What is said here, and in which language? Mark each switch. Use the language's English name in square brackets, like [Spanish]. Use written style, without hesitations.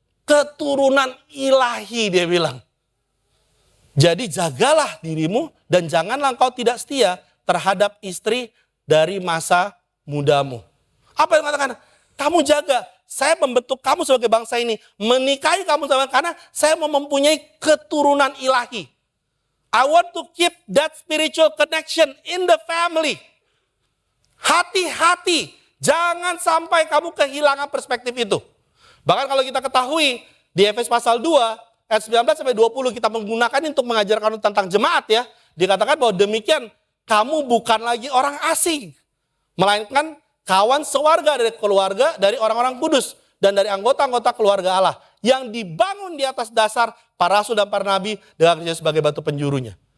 [Indonesian] Keturunan ilahi, dia bilang. Jadi jagalah dirimu dan janganlah engkau tidak setia terhadap istri dari masa mudamu. Apa yang mengatakan? Kamu jaga, saya membentuk kamu sebagai bangsa ini, menikahi kamu sama karena saya mau mempunyai keturunan ilahi. [English] I want to keep that spiritual connection in the family. [Indonesian] Hati-hati, jangan sampai kamu kehilangan perspektif itu. Bahkan kalau kita ketahui di Efesus pasal 2 ayat 19 sampai 20 kita menggunakan untuk mengajarkan tentang jemaat ya. Dikatakan bahwa demikian kamu bukan lagi orang asing, melainkan kawan sewarga dari keluarga dari orang-orang kudus dan dari anggota-anggota keluarga Allah yang dibangun di atas dasar para rasul dan para nabi dengan Kristus sebagai batu penjurunya.